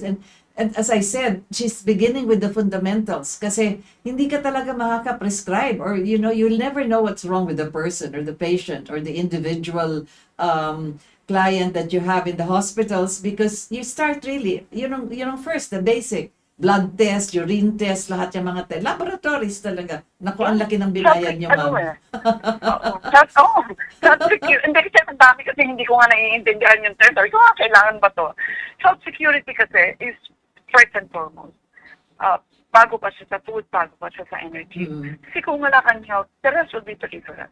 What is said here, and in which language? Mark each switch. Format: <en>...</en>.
<en>And as I said, she's beginning with the fundamentals kasi hindi ka talaga makaka-prescribe or, you know, you'll never know what's wrong with the person or the patient or the individual client that you have in the hospitals because you start really, you know first, the basic blood test, urine test, lahat yung mga laboratories talaga.</en> <tl>Naku, ang laki ng binayad niyo, ma'am. Hindi kasi ang dami kasi hindi ko nga naiintindihan yung term. Sabi ko kailangan ba to? Health security kasi is first and foremost. Bago pa siya sa food, bago pa siya sa energy.</tl> <en>Kasi kung wala kang health, the rest will be different.</en>